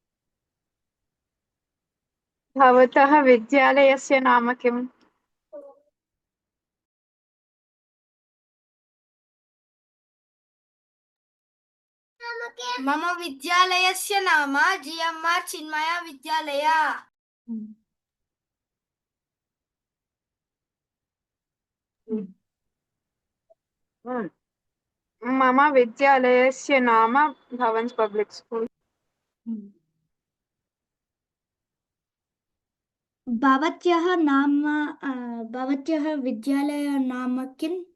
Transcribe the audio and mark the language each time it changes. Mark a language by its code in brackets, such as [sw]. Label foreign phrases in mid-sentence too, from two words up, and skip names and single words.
[sa] भवतः विद्यालयस्य नाम किम्? नाम మమ విద్యాలయస్య నామ జిఎంఆర్ చిన్మయ విద్యాలయ. मम विद्यालयस्य नाम भवन्स् पब्लिक् स्कूल्. भवत्याः नाम भवत्याः विद्यालय नाम किम्?